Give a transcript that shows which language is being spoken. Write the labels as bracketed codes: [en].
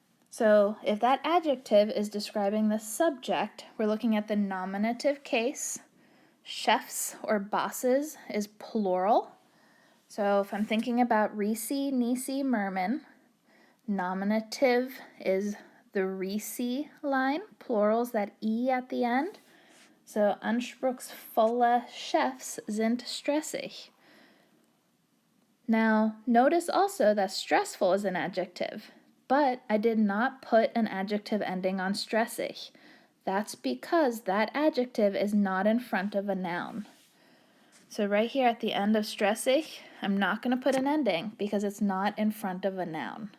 [en] So if that adjective is describing the subject, we're looking at the nominative case. Chefs or bosses is plural. So if I'm thinking about Reese, Nisi, Merman, nominative is the Reese line, plurals that E at the end. [de] So anspruchsvolle Chefs sind stressig. [en] Now, notice also that stressful is an adjective, but I did not put an adjective ending on stressig. That's because that adjective is not in front of a noun. So right here at the end of stressig, I'm not going to put an ending because it's not in front of a noun.